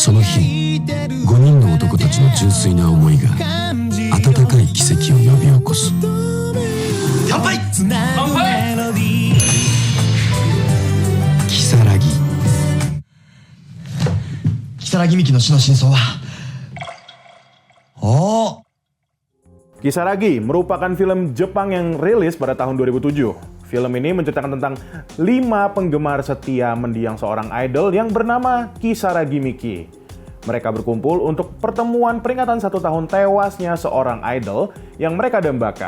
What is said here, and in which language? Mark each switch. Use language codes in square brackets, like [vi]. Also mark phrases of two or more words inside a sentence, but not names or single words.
[ja] その日、5人の男たちの純粋な思いが温かい奇跡を呼び起こす。乾杯。乾杯。如月美紀の死の真相は。 [id] Kisaragi merupakan film Jepang yang rilis pada tahun 2007. Film ini menceritakan tentang 5 penggemar setia mendiang seorang idol yang bernama Kisaragi Miki. Mereka berkumpul untuk pertemuan peringatan 1 tahun tewasnya seorang idol yang mereka dambakan.